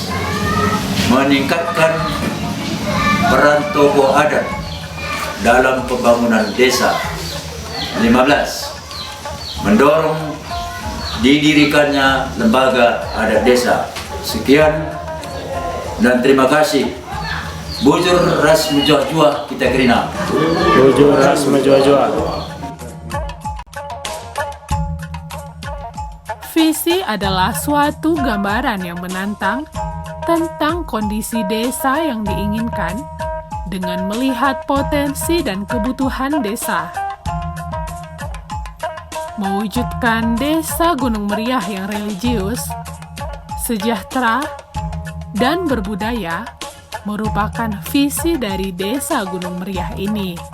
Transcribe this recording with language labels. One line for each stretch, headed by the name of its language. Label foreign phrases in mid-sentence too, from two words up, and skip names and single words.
Indonesian: Meningkatkan peran tokoh adat dalam pembangunan desa. 15. Mendorong didirikannya lembaga adat desa. Sekian dan terima kasih.
Batak Karo: Bujur ras menjuah-juah kita kerina. Bujur ras menjuah-juah.
Indonesian: Visi adalah suatu gambaran yang menantang tentang kondisi desa yang diinginkan dengan melihat potensi dan kebutuhan desa. Mewujudkan Desa Gunung Meriah yang religius, sejahtera, dan berbudaya merupakan visi dari Desa Gunung Meriah ini.